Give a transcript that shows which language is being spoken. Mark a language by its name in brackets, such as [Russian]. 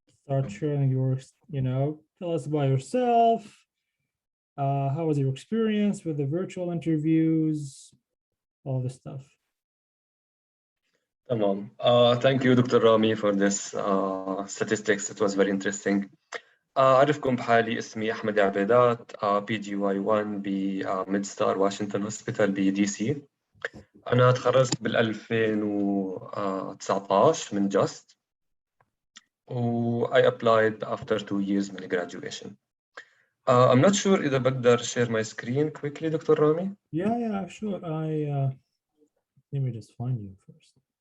[English] start sharing your, tell us about yourself. How was your experience with the virtual interviews, all this stuff. Tamam. Thank you, Dr. Rami, for this statistics. It was very interesting. [Arabic] أعرفكم بحالي اسمي أحمد عبيدات PGY1 بميد ستار واشنطن هوسبيتال بدي سي. أنا تخرجت بال 2019 من جاست و [English] I applied after 2 years [Arabic] من graduation. [English] I'm not sure [Arabic] إذا بقدر [English] share my screen quickly, Dr. Rami. Yeah, sure. Let me just find you first.